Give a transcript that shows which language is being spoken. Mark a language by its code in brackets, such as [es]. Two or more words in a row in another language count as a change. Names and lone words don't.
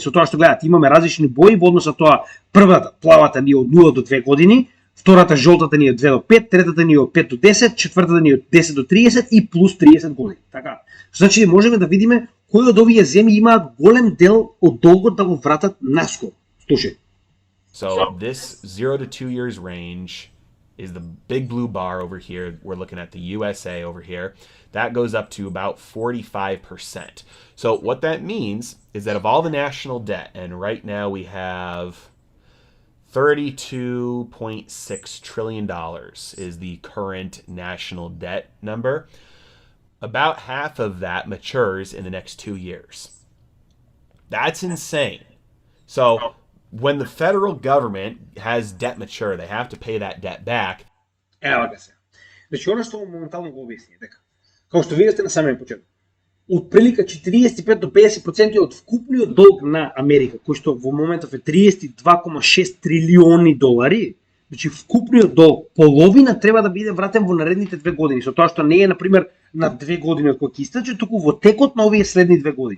[mk] Со тоа што гледате, имаме различни бои во однос на тоа, првата, плавата ни е од 0 до 2 години, втората жолтата ни е од 2 до 5, третата ни е од 5 до 10, четвртата ни е од 10 до 30 и плюс 30 години. Така. Значи можеме да видиме кои од овие земји имаат голем дел од долгот да го вратат наскоро. Слушај. [en] So this 0 to 2 years range is the big blue bar over here. We're looking at the USA over here. That goes up to about 45%. So what that means is that of all the national debt, and right now we have $32.6 trillion is the current national debt number. About half of that matures in the next 2 years. That's insane. So when the federal government has debt mature, they have to pay that debt back. [mk] Ева га се. Значи, оно што моментално го обясни, дека, како што видите на самиот почеток, од прилика 45 до 50% од вкупниот долг на Америка, кој што во моментов е 32,6 трилиони долари, значи вкупниот долг, половина треба да биде вратен во наредните 2 години, со тоа што не е, например, на 2 години од кога ќе истече, туку во текот на овие следни 2 години.